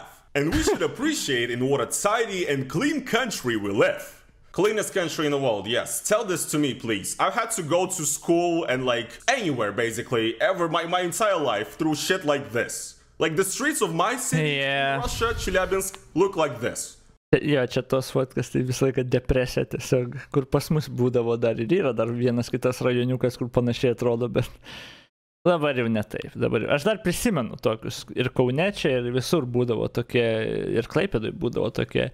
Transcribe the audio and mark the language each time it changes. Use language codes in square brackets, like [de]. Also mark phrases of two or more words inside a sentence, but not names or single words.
[en] And we should appreciate in what a tidy and clean country we live. Cleanest country in the world, yes. Tell this to me, please. I've had to go to school and like anywhere basically, ever my entire life through shit like this. Like the streets of my city, Russia, Chelyabinsk, look like this. [lt] Jo, čia tos fotkas, tai visą laiką depresija tiesiog, kur pas mus būdavo dar ir yra, dar vienas kitas rajoniukas, kur panašiai atrodo, bet dabar jau ne taip. Aš dar prisimenu tokius, ir Kaune čia, ir visur būdavo tokie, ir Klaipėdoj būdavo tokie.